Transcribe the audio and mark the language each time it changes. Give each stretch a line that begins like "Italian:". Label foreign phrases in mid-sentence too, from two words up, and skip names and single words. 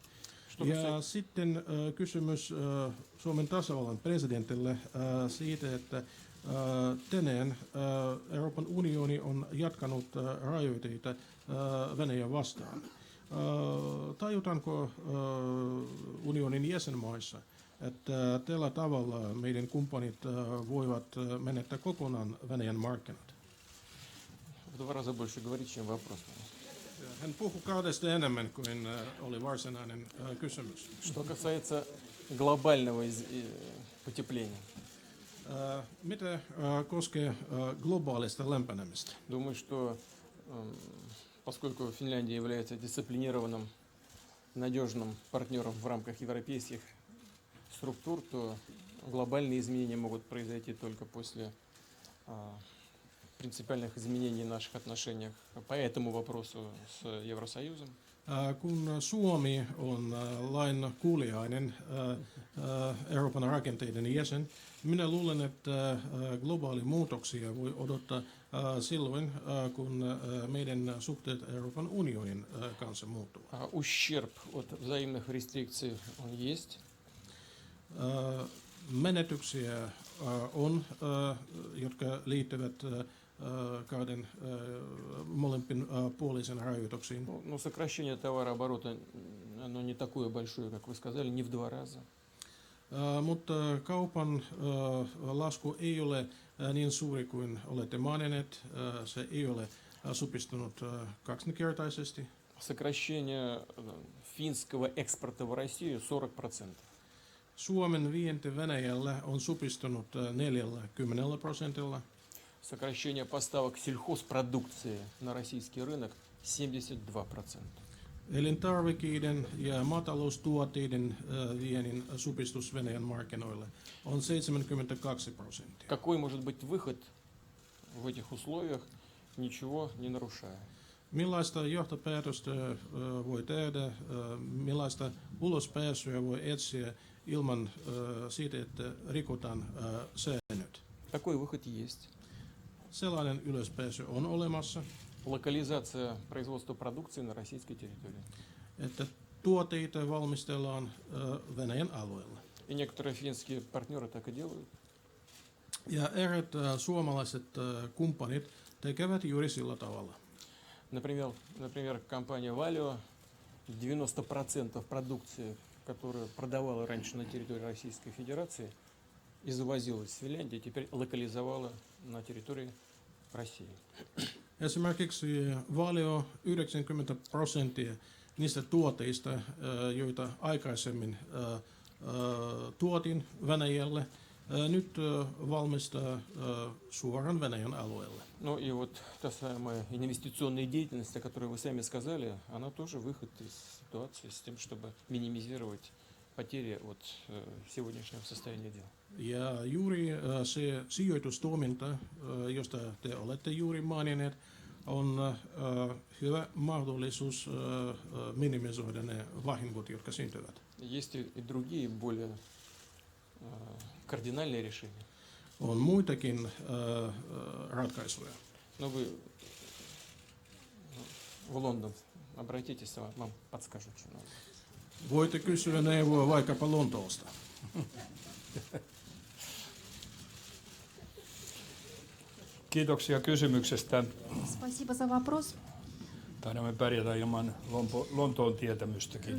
Finnish: Ja sitten kysymys Suomen tasavallan presidentille siitä, että tänään Euroopan unioni on jatkanut rajoitteita Venäjän vastaan. Tajutaanko unionin jäsenmaissa, että tällä tavalla meidän kumppanit voivat menettää kokonaan Venäjän markkinat?
Russian: В 2 раза больше говорить, чем вопрос.
Finnish: Hän puhui 2 enemmän kuin oli varsinainen kysymys.
Russian: Что касается глобального потепления.
Finnish: Mitä koskee globaalista lämpenemistä?
Russian: Думаю, что поскольку Финляндия является дисциплинированным, надежным партнером в рамках европейских структур, то глобальные изменения могут произойти только после принципиальных изменений в наших отношениях по этому вопросу с Евросоюзом.
Finnish: Kun Suomi on lain kuuliainen Euroopan rakenteiden jäsen, minä luulen, että globaali muutoksia voi odottaa silloin, kun meidän suhteet Euroopan unionin kanssa muuttuvat.
Russian: Ущерб от взаимных рестрикций он есть.
Finnish: Menetyksiä on, jotka liittyvät kahden molempin puolisen rajoituksiin.
Russian: Но сокращение товарооборота, оно не такое большое, как вы сказали, не в 2 раза.
Finnish: Mutta kaupan lasku ei ole niin suuri kuin olette maininneet. Se ei ole supistunut kaksinkertaisesti.
Russian: Сокращение финского экспорта в Россию 40%.
Finnish: Suomen vienti Venäjälle on supistunut 40%.
Russian: Сокращение поставок сельхозпродукции на российский рынок 72%.
Finnish: Elintarvikkeiden ja maataloustuotteiden viennin supistus Venäjän markkinoille on 72%.
Russian: Какой может быть выход в этих условиях, ничего не нарушая?
Finnish: Millaista johtopäätöstä voi tehdä, millaista ulospääsyä voi etsiä ilman siitä, että rikotaan säännöt?
Russian: Такой выход есть.
Finnish: Sellainen ylöspääsy on olemassa,
Russian: Локализация производства продукции на российской территории.
Finnish: että tuotteita valmistellaan Venäjän alueella.
Russian: И некоторые финские партнеры так и делают.
Finnish: Ja eräät suomalaiset kumppanit tekevät juuri sillä tavalla.
Russian: Например, компания Valio 90% продукции, которую продавала раньше на территории Российской Федерации и завозилась в Финляндию, теперь локализовала на территории России.
Finnish: Esimerkiksi Valio 90% niistä tuotteista, joita aikaisemmin tuotin Venäjälle, nyt valmistaa suoraan Venäjän alueelle.
Russian: Ну и вот та самая инвестиционная деятельность, о которой вы сами сказали, она тоже выход из ситуации с тем, чтобы минимизировать потери от сегодняшнего состояния дел.
Finnish: Ja juuri se sijoitustoiminta, josta te olette juuri maininneet, on hyvä mahdollisuus minimisoida ne vahingot, jotka syntyvät.
Russian: Есть и другие, более кардинальные решения.
Finnish: On muitakin ratkaisuja.
Russian: Но вы в Лондон обратитесь, вам подскажут, что надо.
Finnish: Voitte kysyä neuvoa vaikkapa Lontoosta. Kiitoksia kysymyksestä.
Russian: Спасибо за вопрос.
Finnish: Taidamme pärjätä ilman Lontoon tietämystäkin.